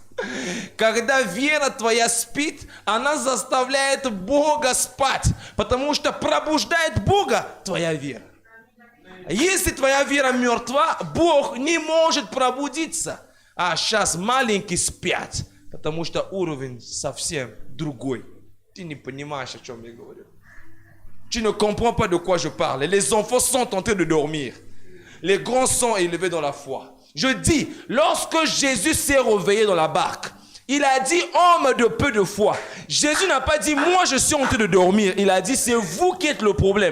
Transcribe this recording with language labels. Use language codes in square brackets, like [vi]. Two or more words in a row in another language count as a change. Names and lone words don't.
[ru] Когда вера твоя спит, она заставляет Бога спать, потому что пробуждает Бога твоя вера. Если твоя вера мертва, Бог не может пробудиться. А сейчас маленькие спят, потому что уровень совсем другой. Ты не понимаешь, о чем я говорю. [fr] Tu ne comprends pas de quoi je parle. Les enfants sont en train de dormir. Les grands sont élevés dans la foi. Je dis, lorsque Jésus s'est réveillé dans la barque, il a dit, homme de peu de foi. Jésus n'a pas dit, moi je suis en train de dormir. Il a dit, c'est vous qui êtes le problème.